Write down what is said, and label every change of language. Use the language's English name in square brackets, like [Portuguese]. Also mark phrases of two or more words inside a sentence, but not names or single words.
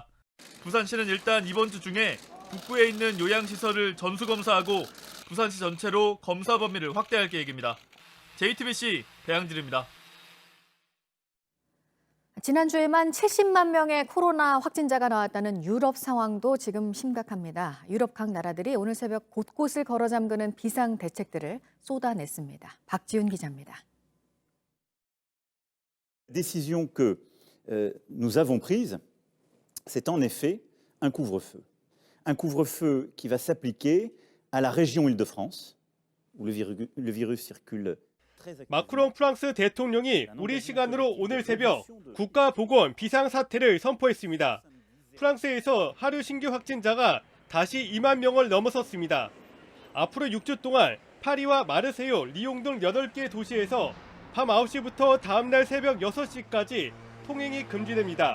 [Korean] 부산시는 일단 이번 주 중에 북구에 있는 요양시설을 전수검사하고 부산시 전체로 검사 범위를 확대할 계획입니다. JTBC 배양진입니다. 지난주에만 70만 명의 코로나 확진자가 나왔다는 유럽 상황도 지금 심각합니다. 유럽 각 나라들이 오늘 새벽 곳곳을 걸어 잠그는 비상 대책들을 쏟아냈습니다. 박지훈 기자입니다. [French] Décision que nous avons prise, c'est en effet un couvre-feu. Un couvre-feu qui va s'appliquer à la région Île-de-France, où le virus circule. [Korean] 마크롱 프랑스 대통령이 우리 시간으로 오늘 새벽 국가보건 비상사태를 선포했습니다. 프랑스에서 하루 신규 확진자가 다시 2만 명을 넘어섰습니다. 앞으로 6주 동안 파리와 마르세유, 리옹 등 8개 도시에서 밤 9시부터 다음날 새벽 6시까지 통행이 금지됩니다.